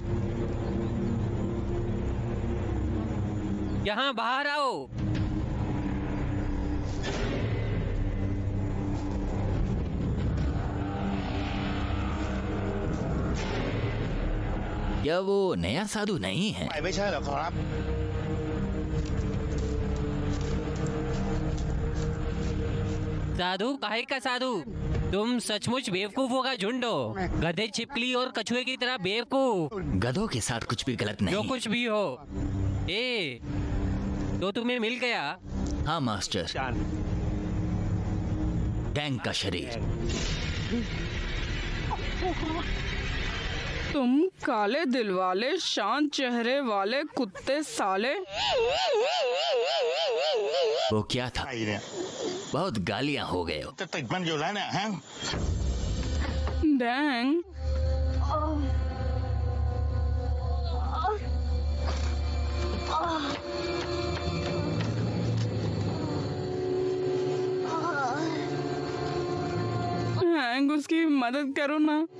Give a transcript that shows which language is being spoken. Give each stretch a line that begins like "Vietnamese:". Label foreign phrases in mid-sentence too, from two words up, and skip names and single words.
Hindi: यहाँ बाहर आओ। क्या वो नया साधु नहीं है?
Thai: ไม่ใช่เหรอครับ
Hindi: साधु? काहे का साधु? तुम सचमुच बेवकूफों का झुंड हो। गधे, छिपकली और कछुए की तरह बेवकूफ। गधों के साथ कुछ भी गलत जो नहीं। कुछ भी हो। ए, तो तुम्हें मिल गया। हाँ मास्टर,
Thai: จาน
Hindi: डैंग का शरीर। तुम काले दिल वाले, शांत चेहरे वाले कुत्ते साले। वो क्या था?
Thai: ใครเนี่ย
Hindi: बहुत गालियां हो गए हो।
Thai: จะติดมันอยู่แล้วเนี่ยฮะ
Hindi: डैंग, हैंग, उसकी मदद करो ना।